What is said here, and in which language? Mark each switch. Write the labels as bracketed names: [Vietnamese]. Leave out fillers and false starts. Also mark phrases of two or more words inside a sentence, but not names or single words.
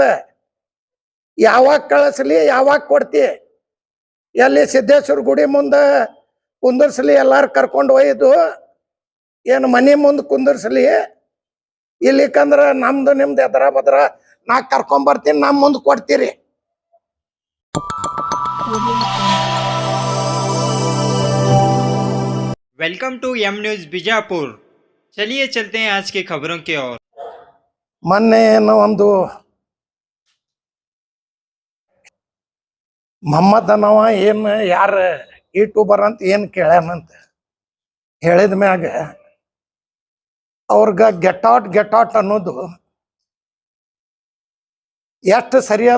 [Kannada] ಯಾವಾಗ ಕಳಿಸ್ಲಿ, ಯಾವಾಗ ಕೊಡ್ತಿ? ಎಲ್ಲಿ ಸಿದ್ದೇಶ್ವರ ಗುಡಿ ಮುಂದೆ ಕುಂದರ್ಸ್ಲಿ, ಎಲ್ಲಾರು ಕರ್ಕೊಂಡು ಒಯ್ದು ಏನು ಮನೆ ಮುಂದೆ ಕುಂದರ್ಸ್ಲಿ? ಇಲ್ಲಿಕಂದ್ರೆ ನಮ್ದು ನಿಮ್ದು ಎದರ ಬದ್ರ ನಾ ಕರ್ಕೊಂಬರ್ತೀನಿ, ನಮ್ಮ ಮುಂದೆ ಕೊಡ್ತೀರಿ. [English] welcome to M News Bijapur. [Hindi] चलिए चलते हैं आज की खबरों की ओर। [Kannada] ಮೊನ್ನೆ ಏನೋ ಒಂದು ಮೊಹಮ್ಮದ್ ಅನ್ನವ ಏನು ಯಾರು ಯೂಟ್ಯೂಬರ್ ಅಂತ ಏನು ಕೇಳ್ಯಾನಂತ ಹೇಳಿದ ಮ್ಯಾಗ ಅವ್ರಿಗೆ [English] get out [Kannada] ಅನ್ನೋದು ಎಷ್ಟು ಸರಿಯಾದ?